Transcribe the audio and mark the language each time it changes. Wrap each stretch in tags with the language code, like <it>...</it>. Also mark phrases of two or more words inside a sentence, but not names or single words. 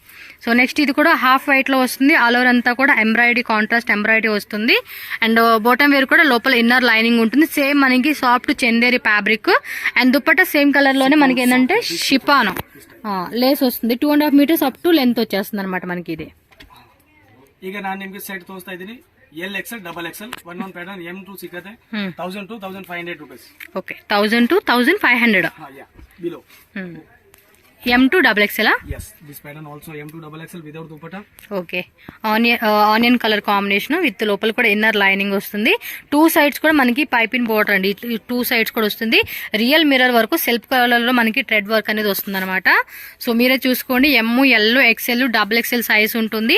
<en>so next</en> <te>ఇది కూడా</te> <en>half white</en> <te>లో వస్తుంది.</te> <en>all over</en> <te>అంతా కూడా ఎంబ్రాయిడరీ,</te> <en>contrast embroidery</en> <te>వస్తుంది.</te> <en>and bottom wear</en> <te>కూడా లోపల</te> <en>inner lining</en> <te>ఉంటుంది. సేమ్ మనకి</te> <en>soft Chanderi fabric.</en> <te>అండ్ దుపట్టా</te> <en>same colour</en> <te>లోనే మనకి ఏంటంటే</te> <en>chiffon lace</en> <te>వస్తుంది. 2.5</te> <en>meters up to length</en> <te>వచ్చేస్తుంది అనమాట మనకి ఇది.</te> <kn>ಈಗ ನಾನು ನಿಮಗೆ ಸೆಟ್ ತೋರಿಸ್ತಾ ಇದ್ದೀನಿ. LXL, XXL 1 ಪ್ಯಾಟರ್ನ್ M2 ಸಿಗುತ್ತೆ</kn> <en>1000 to 1500 rupees.</en> <kn>ಓಕೆ,</kn> <en>1000 to 1500</en> <kn>ಬಿಲೋ. M2XXL.</kn> <en>Yes, this pattern also M2XXL without dupatta.</en> <te>ఓకే,</te> <en>onion colour combination with</en> <te>లోపల కూడా</te> <en>inner lining</en> <te>వస్తుంది. 2 సైడ్స్ కూడా మనకి</te> <en>piping border</en> <te>అండి. 2 సైడ్స్ కూడా వస్తుంది.</te> <en>real mirror</en> <te>వరకు</te> <en>self colour</en> <te>లో మనకి</te> <en>thread work</en> <te>అనేది వస్తుంది అనమాట. సో మీరే చూసుకోండి, ML, XL, XXL సైజ్ ఉంటుంది.</te>